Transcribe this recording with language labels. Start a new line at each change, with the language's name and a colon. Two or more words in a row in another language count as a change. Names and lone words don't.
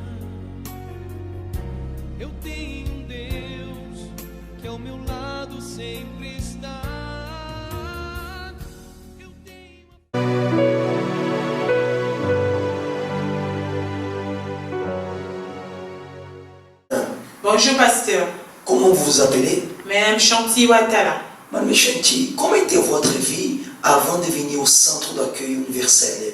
Portuguese: Eu tenho um Deus que ao meu lado sempre está.
French: Bonjour pasteur. Comment vous vous appelez? Madame Chanty Ouattara. Madame Chanty, comment était votre vie avant de venir au centre d'accueil universel?